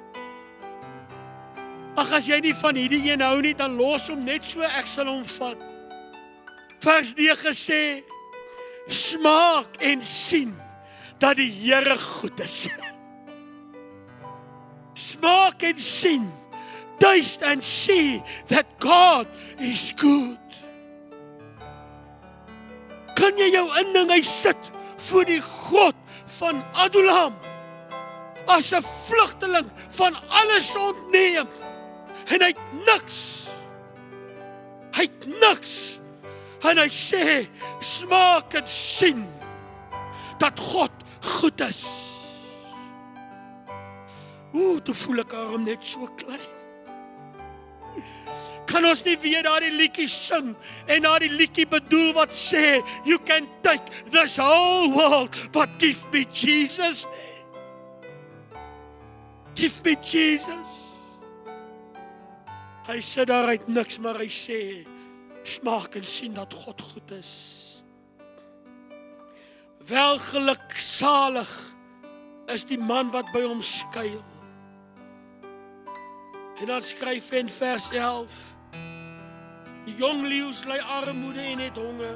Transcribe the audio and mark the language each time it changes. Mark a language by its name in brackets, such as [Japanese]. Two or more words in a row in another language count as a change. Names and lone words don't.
[Afrikaans] Ag, as jy nie van hierdie een hou nie, dan los hom net so, ek sal hom vat. Vers 9 sê, smaak en sien dat die Here goed is. Smaak en sien, [English] taste and see that God is good. [Afrikaans] Kan jy jou inding, hy sit voor die grot van Adullam, as 'n vlugteling van alles ontneem, en hy het niks, en hy sê, smaak en sien, dat God goed is. Toe voel ek hom net so klein. kan ons nie weer daardie liedjie sing en daardie liedjie bedoel wat sê, [English] you can take this whole world, but give me Jesus. Give me Jesus. [Afrikaans] Hy sê daaruit niks, maar hy sê, smaak en sien dat God goed is. Welgeluksalig is die man wat by hom skuil. En dan skryf hy in vers 11, die jong leeu's ly armoede en het honger.